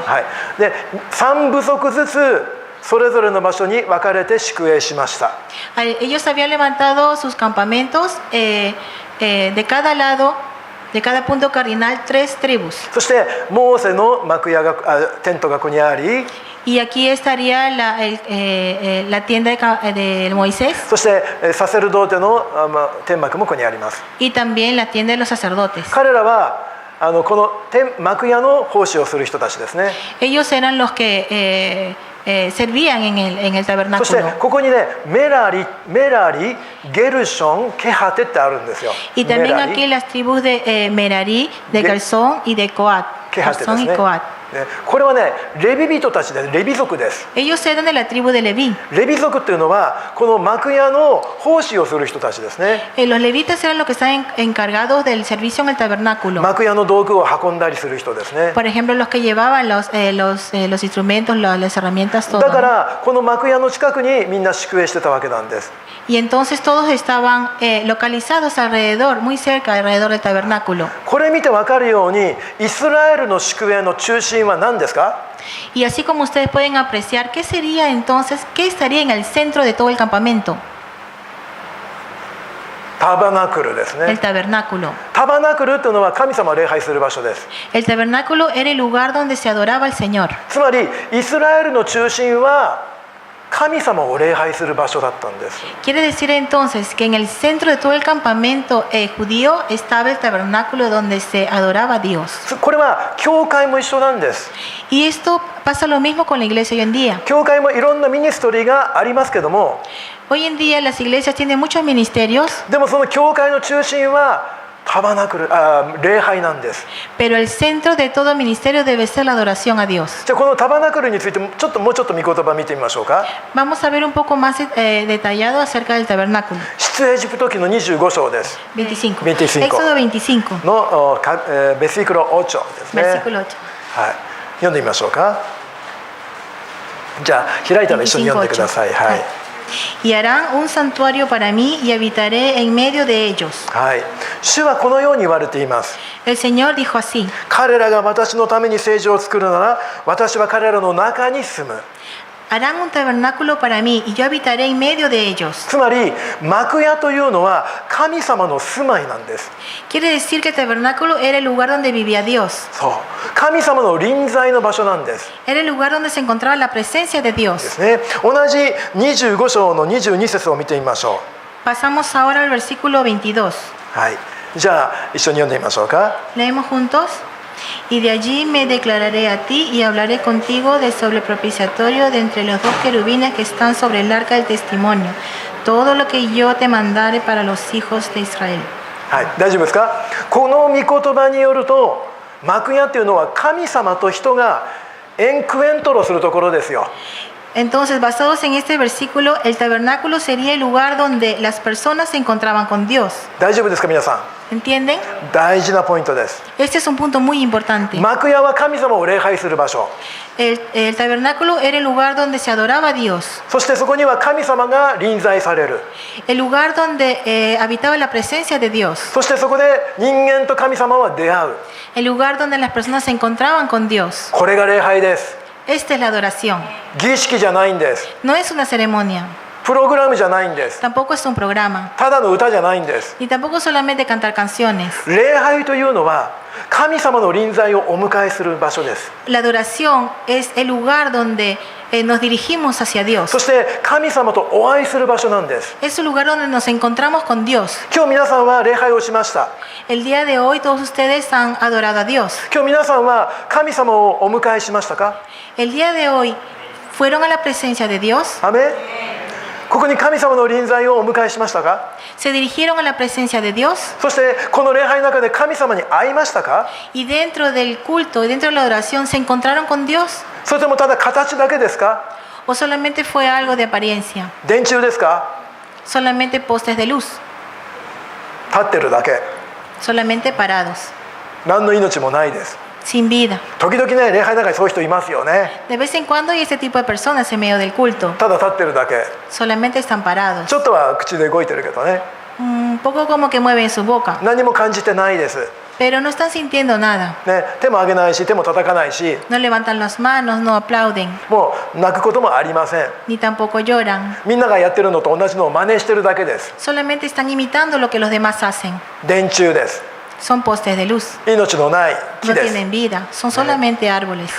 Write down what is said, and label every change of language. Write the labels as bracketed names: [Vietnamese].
[Japanese] はい、で3部族ずつそれぞれの場所に分かれて宿営しました。 [Spanish] Ellos habían levantado sus campamentos de cada lado, de cada punto cardinal, 3 tribus. [Japanese] そしてモーセの幕屋がテントがここにあり、 [Spanish] Y aquí estaría la tienda de Moisés [Japanese] そしてサセルドーテの天幕もここにあります。 [Spanish] y también la tienda de los sacerdotes. [Japanese] 彼らはこの幕屋の奉仕をする人たちですね。 [Spanish] Ellos eran los que servían en el [Japanese] そして [Spanish] tabernáculo. [Japanese] ここにねメラリ、ゲルション、ケハテってあるんですよ。 [Spanish] Y [Japanese] メ [Spanish] también [Japanese] ラリ [Spanish] aquí las tribus de Merari, de Garzón y de Coat. [Japanese] ケハテで [Spanish] Garzón [Japanese] す [Spanish] y [Japanese] ね。 [Spanish] Coat. [Japanese] これはねレビ人たちでレビ族です。 [Spanish] Ellos eran de la tribu de Leví. [Japanese] レビ族っていうのはこの幕屋の奉仕をする人たちですね。 [Spanish] Los levitas eran los que estaban encargados del servicio en el tabernáculo. [Japanese] 幕屋の道具を運んdaりする人ですね。 [Spanish] Por ejemplo, los que llevaban los instrumentos, las herramientas, todo. [Japanese] だからこの幕屋の近くにみんな宿営してたわけなんです。 [Spanish] Y entonces todos estaban localizados alrededor, muy cerca, alrededor del tabernáculo. [Japanese] これ見てわかるようにイスラエルの宿営の中心は何ですか？ [Spanish] Y así como ustedes pueden apreciar, ¿qué sería entonces? ¿Qué estaría en el centro de todo el campamento? [Japanese] タバナクルです [Spanish] El [Japanese] ね。 [Spanish] tabernáculo. [Japanese] タバナクルというのは神様を礼拝する場所です。 [Spanish] El tabernáculo era el lugar donde se adoraba al Señor. [Japanese] つまりイスラエルの中心は神様を礼拝する場所だったんです。 [Spanish] Quiere decir entonces que en el centro de todo el campamento judío estaba el tabernáculo donde se adoraba a Dios. [Japanese] これは教会も一緒なんです。 [Spanish] Y esto pasa lo mismo con la iglesia hoy en día. [Japanese] 教会もいろんなミニストリーがありますけども、 [Spanish] Hoy en día las iglesias tienen muchos ministerios, [Japanese] でもその教会の中心はタバナクル、礼拝なんです。 [Spanish] pero el centro de todo ministerio debe ser la adoración a Dios. [Japanese] じゃあこのタバナクルについてもうちょっと御言葉見てみましょうか。 [Spanish] Vamos a ver un poco más detallado acerca del tabernáculo. [Japanese] 出エジプト記の25章です。 [Spanish] 25. 25. Éxodo 25, [Japanese] のベシクロ8ですね。 [Spanish] versículo 8. [Japanese] はい、読んでみましょうか。じゃあ開いたら一緒に読んでください。はい。 [Spanish] Y harán un santuario para mí y habitaré en medio de ellos. [Japanese] はい。主はこのように言われています。 [Spanish] El Señor dijo así: [Japanese] 彼らが私のために聖所を作るなら、私は彼らの中に住む。 [Spanish] Harán un tabernáculo para mí y yo habitaré en medio de ellos. [Japanese] つまり幕屋というのは神様の住まいなんです。 [Spanish] Quiere decir que el tabernáculo era el lugar donde vivía Dios. [Japanese] そう、神様の臨在の場所なんです。 [Spanish] Era el lugar donde se encontraba la presencia de Dios. [Japanese] すね。同じ25章の22節を見てみましょ [Spanish] Pasamos ahora al versículo 22. [Japanese] う。はい。じゃあ一緒に読んでみましょうか。 [Spanish] Leemos juntos. Y de allí me declararé a ti y hablaré contigo de sobre el propiciatorio de entre los dos querubines que están sobre el arca del testimonio. Todo lo que yo te mandare para los hijos de Israel. [Japanese] はい、大丈夫ですか。この御言葉によると幕屋っていうのは神様と人がエンクエントロするところですよ。 [Spanish] Entonces, basados en este versículo, el tabernáculo sería el lugar donde las personas se encontraban con Dios. [Japanese] 大丈夫ですか皆さん。 [Spanish] ¿Entienden? [Japanese] 大事なポイントです。 [Spanish] Este es un punto muy importante. [Japanese] 幕屋は神様を礼拝する場所。 [Spanish] El tabernáculo era el lugar donde se adoraba a Dios. [Japanese] そしてそこには神様が臨在される。 [Spanish] El lugar donde habitaba la presencia de Dios. [Japanese] そしてそこで人間と神様は出会う。 [Spanish] El lugar donde las personas se encontraban con Dios. [Japanese] これが礼拝です。 [Spanish] Esta es la adoración. [Japanese] 儀式じゃないんです。 [Spanish] No es una ceremonia, [Japanese] プログラムじゃないんです。 [Spanish] tampoco es un programa, [Japanese] ただの歌じゃないんです。 [Spanish] ni tampoco solamente cantar canciones. [Japanese] 礼拝というのは神様の臨在をお迎えする場所です。 [Spanish] La adoración es el lugar donde nos dirigimos hacia Dios. [Japanese] そして神様とお会いする場所なんです。 [Spanish] Es el lugar donde nos encontramos con Dios. [Japanese] 今日皆さんは礼拝をしました。 [Spanish] El día de hoy todos ustedes han adorado a Dios. [Japanese] 今日皆さんは神様をお迎えしましたか。 [Spanish] El día de hoy fueron a la presencia de Dios. [Japanese] アメン。ここに神様の臨在をお迎えしましたか。 [Spanish] Se dirigieron a la presencia de Dios. [Japanese] そしてこの礼拝の中で神様に会いましたか。 [Spanish] Y dentro del culto, dentro de la adoración, ¿se encontraron con Dios? [Japanese] それともただ形だけですか。 [Spanish] ¿O solamente fue algo de apariencia? [Japanese] 電柱ですか。 [Spanish] Solamente postes de luz, [Japanese] 立ってるだけ。 [Spanish] solamente parados, [Japanese] 何の命もないです。 [Spanish] sin vida. [Japanese] 時々ね、礼拝の中にそういう人いますよね。 [Spanish] De vez en cuando hay este tipo de personas en medio del culto. [Japanese] ただ立ってるだけ。 [Spanish] Solamente están parados. [Japanese] ちょっとは口で動いてるけどね。 [Spanish] Un poco como que mueven su boca, [Japanese] 何も感じてないです。 [Spanish] pero no están sintiendo nada. [Japanese] ね、手も上げないし、手も叩かないし、 [Spanish] No levantan las manos, no aplauden, [Japanese] もう泣くこともありません。 [Spanish] ni tampoco lloran. [Japanese] みんながやってるのと同じのを真似してるだけです。 [Spanish] Solamente están imitando lo que los demás hacen. [Japanese] 電柱です。 [Spanish] Son postes de luz. [Japanese] 命のない木 [Spanish] No [Japanese] です。 [Spanish] tienen vida, son solamente árboles.